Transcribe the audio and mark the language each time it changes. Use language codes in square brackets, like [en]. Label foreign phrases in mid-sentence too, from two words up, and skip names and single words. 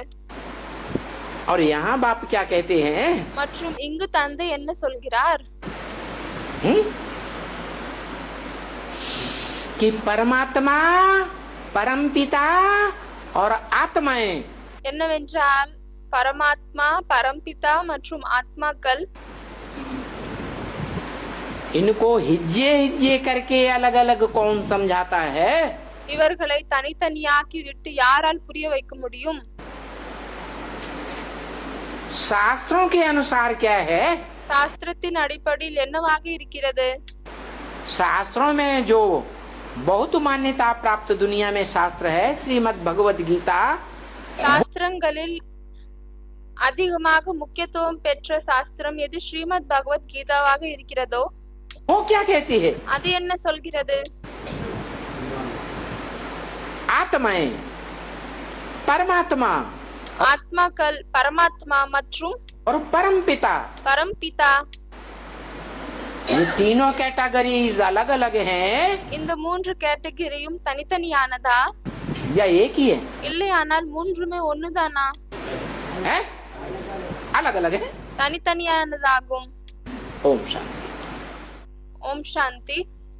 [hi] और यहाँ बाप क्या कहते हैं? [ta] மற்றும் இங்கு தந்தை என்ன சொல்கிறார்? [hi] कि परमात्मा, परम पिता और आत्माएं [ta] என்னவென்றால் பரமாத்மா, பரம்பிதா மற்றும் ஆத்மாக்கள் [hi] इनको हिज्जे हिज्जे करके अलग अलग कौन समझाता है? [ta] இவர்களை தனித்தனியாக்கி விட்டு யாரால் புரிய வைக்க முடியும்? [hi] शास्त्रों के अनुसार क्या है? [ta] சாஸ்திரத்தின் அடிப்படையில் என்னவாக இருக்கிறது? [hi] शास्त्रों में जो बहुत मान्यता प्राप्त दुनिया में शास्त्र है, श्रीमद् भगवत गीता. [ta] சாஸ்திரங்களில் அதிகமாக முக்கியத்துவம் பெற்ற சாஸ்திரம் எது ஸ்ரீமத் பகவத் கீதாவாக இருக்கிறதோ, [hi] वो क्या कहती है? [ta] அது என்ன சொல்கிறது? [hi] आत्माएं, परमात्मा [ta] ஆத்மாக்கள், பரமாத்மா மற்றும் [hi] और परम पिता, [ta] பரம்பிதா, [hi] ये तीनों कैटेगरीज अलग अलग हैं [ta] இந்த மூன்று கேட்டகரியும் தனித்தனியானதா, [hi] या एक ही है? [ta] இல்லையானால் மூன்றுமே ஒண்ணுதானா? [hi] हैं? अलग अलग है. [ta] தனித்தனியானதாகும். [hi] ओम शांति. [ta] ஓம் சாந்தி.